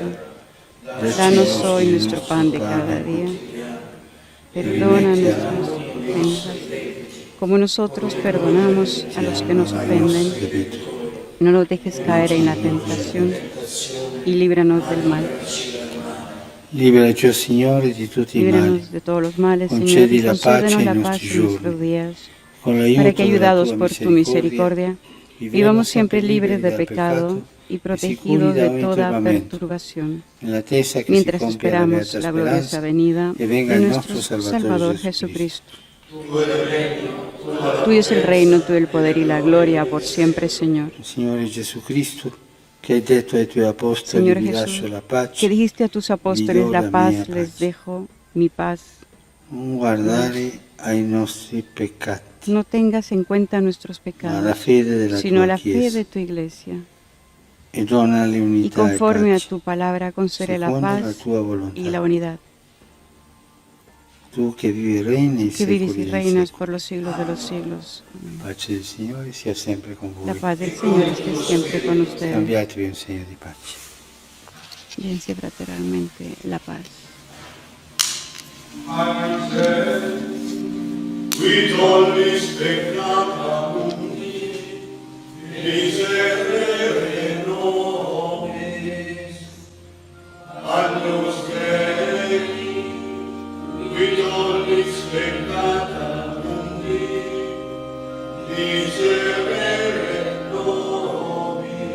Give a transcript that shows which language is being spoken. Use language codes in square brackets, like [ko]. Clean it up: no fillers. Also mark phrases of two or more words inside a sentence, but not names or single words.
[es] Danos hoy nuestro pan de cada día. Perdona nuestras ofensas, como nosotros perdonamos a los que nos ofenden. No nos dejes caer en la tentación y líbranos del mal. [it] Liberaci, Signore, di tutti i mali. [es] Líbranos de todos los males, Señor, [it] Concedi [es] y [it] la pace [es] concédenos [it] ai [es] la [it] nostri [es] paz en nuestros [it] giorni. [es] días, [it] Con [es] para [it] l'aiuto [es] que, [it] della [es] ayudados [it] tua [es] por tu misericordia, vivamos siempre libres de pecado y protegidos de toda perturbación, [it] nell'attesa che [es] mientras [it] si compia la [es] esperamos [it] beata [es] la gloriosa [it] speranza [es] venida [it] e venga [es] de [it] il [es] nuestro nostro Salvador Jesucristo. Jesucristo. Tuyo es el reino, tuyo el poder y la gloria por siempre, Señor. [it] Signore Gesù Cristo, che hai detto ai tuoi apostoli, [es] Señor [it] vi [es] Jesús, [it] lascio la pace, [es] que dijiste a tus apóstoles, [it] do la [es] la paz [it] mia [es] les [it] pace. [es] dejo, mi paz. [it] non guardare ai nostri peccati, [es] No tengas en cuenta nuestros [it] ma la [es] pecados, [it] fede della [es] sino [it] tua [es] la fe [it] Chiesa [es] de tu iglesia. [it] e donale [es] Y [it] unità e [es] conforme a [it] pace, [es] tu palabra concede la [it] secondo la [es] paz [it] tua volontà. [es] y la unidad. [it] tu che vivi e regni nei [es] que vives [it] secoli [es] y [it] dei [es] reinas [it] secoli. [es] por los siglos de los siglos. [it] La pace del Signore sia sempre con [es] La [it] voi. [es] paz del Señor esté siempre con ustedes. [it] Scambiatevi un segno di pace. [es] Dense fraternalmente la paz. [la] Qui tollis peccata mundi, miserere nobis. Agnus Dei, qui tollis peccata mundi, miserere nobis.